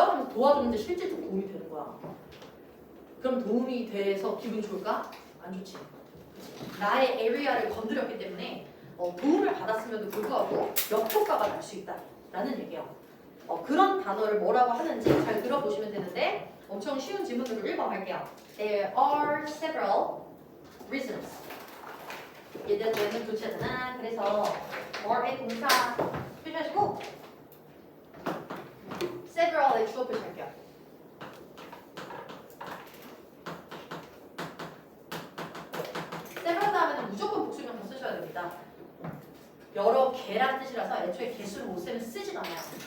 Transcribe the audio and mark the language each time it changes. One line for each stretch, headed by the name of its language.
Korean: 하면서 도와줬는데 실질적으로 도움이 되는 거야. 그럼 도움이 돼서 기분이 좋을까? 안 좋지. 그치? 나의 에리아를 건드렸기 때문에 도움을 받았음에도 불구하고 역효과가 날 수 있다. 라는 얘기예요. 그런 단어를 뭐라고 하는지 잘 들어보시면 되는데 엄청 쉬운 질문들을 읽어갈게요.
English: There are several reasons.
Korean: 얘들 되면 좋지 않나? 그래서 more의 동사 표시하시고 several의 주어 표시할게요. several 다음에는 무조건 복수명사 쓰셔야 됩니다. 여러 개란 뜻이라서 애초에 개수를 못 쓰면 쓰지도 않아요.